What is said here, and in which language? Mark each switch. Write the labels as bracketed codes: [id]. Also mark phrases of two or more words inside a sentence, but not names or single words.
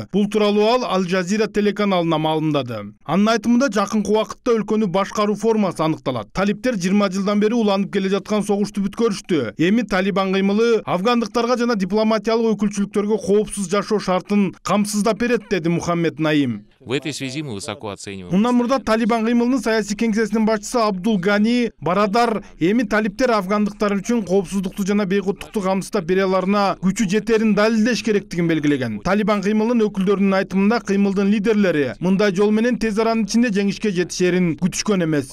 [ky] Бул тууралуу ал Ал Жазира телеканалына маалымдады. Анын айтымында жакынкы убакытта өлкөнү башкаруу формасы аныкталат. Талиптер 20 жылдан бери уланып келе жаткан согушту бүткөрүштү. Эми Талибан кыймылы афгандыктарга жана дипломатиялык өкүлчүлүктөргө коопсуз жашоо шартын камсыздап берет, деди Мухаммед Наим. [ru] В этой связи мы высоко оцениваем. [ky] Мындан мурда Талибан кыймылынын саясий кеңсесинин башчысы Абдул Гани Барадар эми талиптер афгандыктар үчүн коопсуздукту жана бейкуттукту камсыздап бере аларына күчү жетерин далилдеш керектигин белгилеген. Талибан кыймылынын өкүлдөрүнүн айтымында кыймылдын лидерлери мындай жол менен тез аранын ичинде жеңишке жетишерин күтүшкөн эмес.